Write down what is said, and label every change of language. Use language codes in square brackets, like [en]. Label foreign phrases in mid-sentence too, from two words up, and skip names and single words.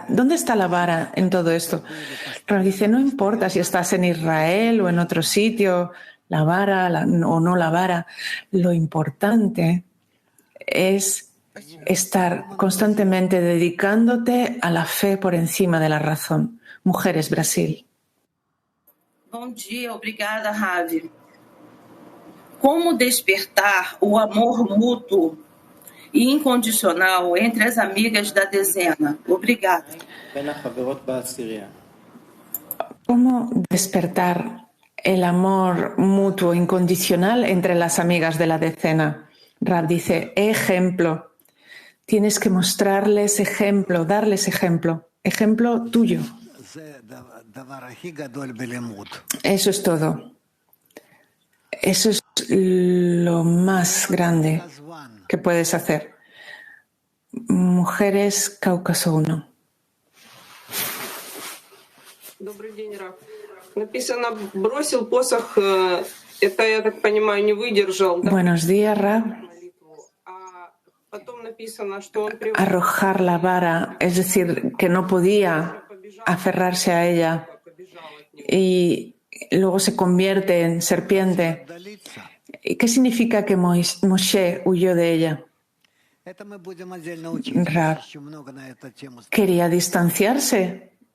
[es] ¿Dónde está la vara en todo esto? Pero dice, no importa si estás en Israel o en otro sitio, la vara o no la vara. Lo importante es estar constantemente dedicándote a la fe por encima de la razón. Mujeres, Brasil. [pt] Bom dia, obrigada, Ravi. Como despertar o amor mútuo e incondicional entre as amigas da dezena? Obrigada. [es] ¿Cómo despertar el amor mutuo incondicional entre las amigas de la decena? Rab dice, ejemplo. Tienes que mostrarles ejemplo, darles ejemplo. Ejemplo tuyo. Eso es todo. Eso es lo más grande que puedes hacer. Mujeres, Cáucaso 1. [ru] Добрый день, Раф. Написано, бросил посох, это, я так понимаю, не выдержал. [es] Buenos días, Rab. [ru] Потом написано, что он привык. [es] Arrojar la vara, es decir, que no podía aferrarse a ella y luego se convierte en serpiente. ¿Qué significa que Moshe huyó de ella? Rab, ¿quería distanciarse?